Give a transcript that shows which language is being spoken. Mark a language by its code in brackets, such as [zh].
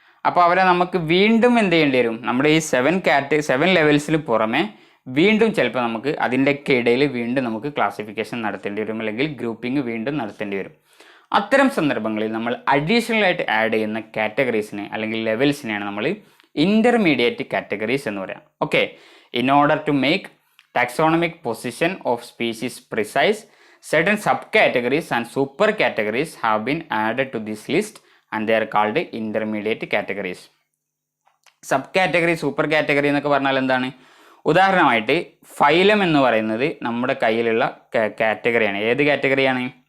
[ml] അപ്പോൾ അവരെ നമുക്ക് വീണ്ടും എന്ത് ചെയ്യേണ്ടി വരും? നമ്മുടെ ഈ 7 ലെവൽസിന് പുറമെ വീണ്ടും ചിലപ്പോൾ നമുക്ക് അതിൻ്റെയൊക്കെ ഇടയിൽ വീണ്ടും നമുക്ക് ക്ലാസിഫിക്കേഷൻ നടത്തേണ്ടി വരും, അല്ലെങ്കിൽ ഗ്രൂപ്പിംഗ് വീണ്ടും നടത്തേണ്ടി വരും. അത്തരം സന്ദർഭങ്ങളിൽ നമ്മൾ അഡീഷണൽ ആയിട്ട് ആഡ് ചെയ്യുന്ന കാറ്റഗറീസിനെ അല്ലെങ്കിൽ ലെവൽസിനെയാണ് നമ്മൾ ഇന്റർമീഡിയറ്റ് കാറ്റഗറീസ് എന്ന് പറയാം. [en] Okay, in order to make taxonomic position of species precise, certain subcategories and super categories have been added to this list and they are called intermediate categories. [ml] Sub category, super category എന്നൊക്കെ പറഞ്ഞാൽ എന്താണ്? ഉദാഹരണമായിട്ട് phylum എന്ന് പറയുന്നത് നമ്മുടെ കയ്യിലുള്ള കാറ്റഗറിയാണ്. ഏത് കാറ്റഗറിയാണ്?